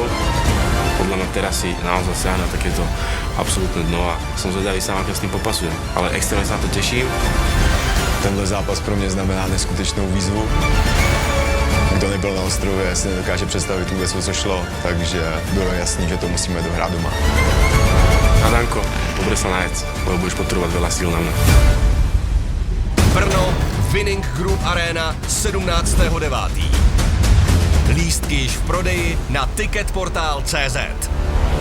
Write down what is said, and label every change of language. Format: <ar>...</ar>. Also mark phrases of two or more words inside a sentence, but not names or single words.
<sk>Podľa mňa teraz si naozaj siahne takéto absolútne dno a som zvedavý sám, ako s tým popasujem. Ale extrémne sa na to teším.</sk> <cs>Tenhle zápas pro mě znamená neskutečnou výzvu. Kdo nebyl na ostrově, si nedokáže představit vůbec, o co šlo, takže bylo jasný, že to musíme dohrát doma.</cs> <sk>Adanko, dobre sa najedz, lebo budeš potrebovať veľa síl na mňa. Brno, Winning Group Arena, 17.9.</sk> <cs>Lístky již v prodeji na ticketportal.cz.</cs>